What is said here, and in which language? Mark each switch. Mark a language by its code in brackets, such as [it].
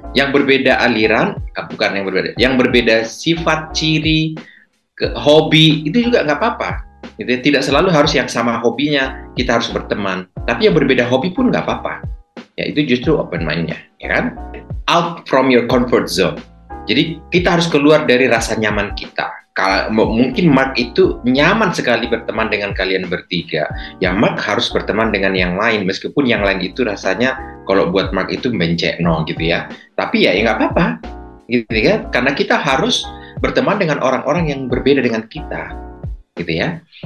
[id] Yang berbeda aliran, yang berbeda sifat, ciri, hobi, itu juga nggak apa-apa. Gitu. Tidak selalu harus yang sama hobinya kita harus berteman, tapi yang berbeda hobi pun nggak apa-apa. Ya itu justru open mind-nya, ya kan? [en] Out from your comfort zone. [id] Jadi kita harus keluar dari rasa nyaman kita. Mungkin Mark itu nyaman sekali berteman dengan kalian bertiga. Ya Mark harus berteman dengan yang lain, meskipun yang lain itu rasanya kalau buat Mark itu bencekno gitu ya. Tapi ya nggak apa-apa, gitu kan? Karena kita harus berteman dengan orang-orang yang berbeda dengan kita, gitu ya.